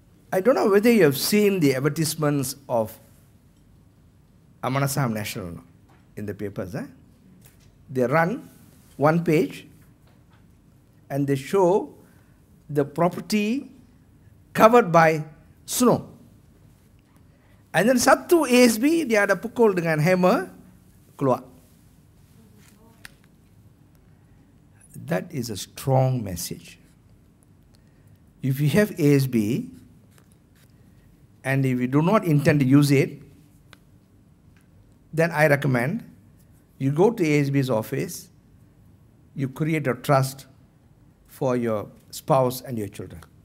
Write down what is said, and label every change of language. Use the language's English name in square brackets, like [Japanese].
[English] I don't know whether you have seen the advertisements of Amanah Saham National in the papers. They run 1 page and they show the property covered by snow. And then [Malay] satu ASB, dia ada pukul dengan hammer, keluar. [English] That is a strong message. If you have ASB, and if you do not intend to use it, then I recommend you go to ASB's office, you create a trust for your spouse and your children.